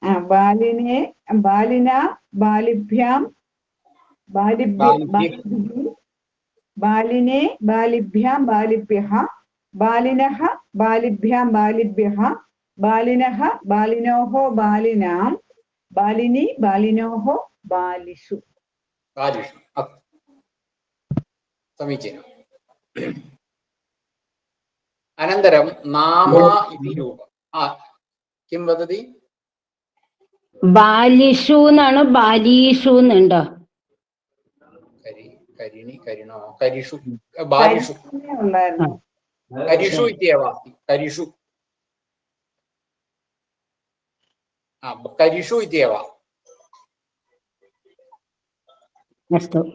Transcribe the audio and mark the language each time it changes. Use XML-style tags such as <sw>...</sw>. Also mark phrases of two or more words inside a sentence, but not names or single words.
<sa>ബാലിനെ ബാലിന ബാലിഭ്യാം ബാലിനെ ബാലിഭ്യാം ബാലിഭ്യഃ ബാലിനഃ ബാലിഭ്യാം ബാലിഭ്യഃ ബാലിനഃ ബാലിനോഃ ബാലിനാം ബാലിനി ബാലിനോഃ ബാലിഷു. समीचीनम्. अनन्तरं नाम इति रूपं किं वदति?</sa> <ml>ബാലിഷു എന്നാണ്, ബാലീഷു എന്നുണ്ടോ?</ml> <sa>करिणि करिणो करिषु बालिषु करिषु इत्येव अस्ति. करिषु करिषु इत्येव. अस्तु.</sa>